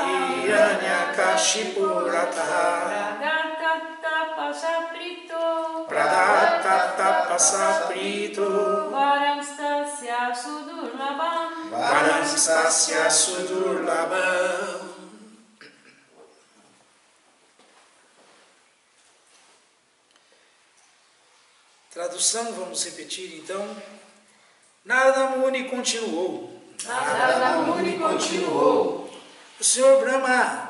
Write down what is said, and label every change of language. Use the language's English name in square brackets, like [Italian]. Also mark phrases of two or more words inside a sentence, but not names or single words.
[Sanskrit] हिरण्यकशिपोर् अथ. प्रादात्तत्तपसा प्रीतः. प्रादात्तत्तपसा प्रीतः. वरांस्तस्य सुदुर्लभान्. वरांस्तस्य सुदुर्लभान्. [Portuguese] Tradução, vamos repetir então. Narada Muni continuou. Narada Muni continuou. O Senhor Brahma